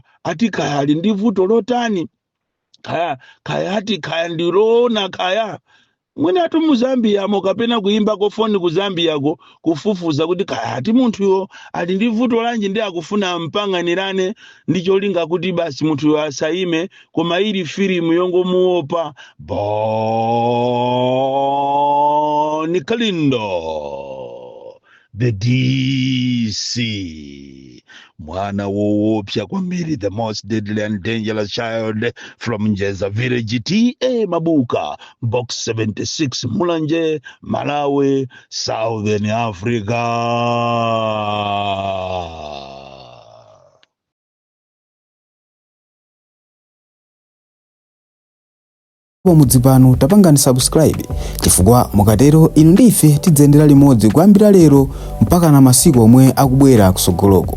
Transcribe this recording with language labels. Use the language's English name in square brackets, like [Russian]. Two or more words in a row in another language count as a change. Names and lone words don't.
[Nyanja] Ati kaya ali ndi vuto lotani, kaya ati kaya ndiloona kaya mwene atu mu Zambia mo kapena kuimba ko foni ku Zambia ko kufufuza kuti kaya ati munthu yo ali ndi vuto lanji ndi akufuna mpanganirane ndi cholinga kuti basi munthu yo asayime. Koma ili filimu yongo muopa Bonnie Kalindo, the DC, mwana woopsa kwambiri, [English] the most deadly and dangerous child from Njeza Village, TA Mabuka, Box 76, Mulanje, Malawi, Southern Africa. [Nyanja] Mudzi pano tapangani subscribe, chifukwa mukatero inu ndife tidzendera limodzi kuyambira lero mpaka na masiku omwe akubwera kusogoloko.